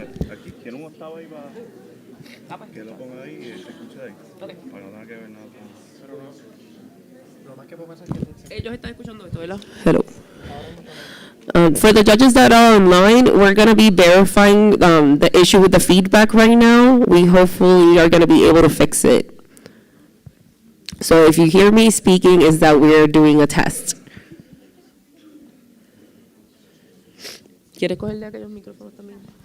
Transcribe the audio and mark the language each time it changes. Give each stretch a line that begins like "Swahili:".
Spanish: Aquí tiene un octavo ahí para que lo ponga ahí y se escuche ahí.
English: Okay.
Spanish: Para no tener que ver nada. Ellos están escuchando esto, ¿verdad?
English: Hello. For the judges that are online, we're going to be verifying the issue with the feedback right now. We hopefully are going to be able to fix it. So if you hear me speaking, is that we're doing a test.
Spanish: ¿Quieres cogerle aquellos micrófonos también?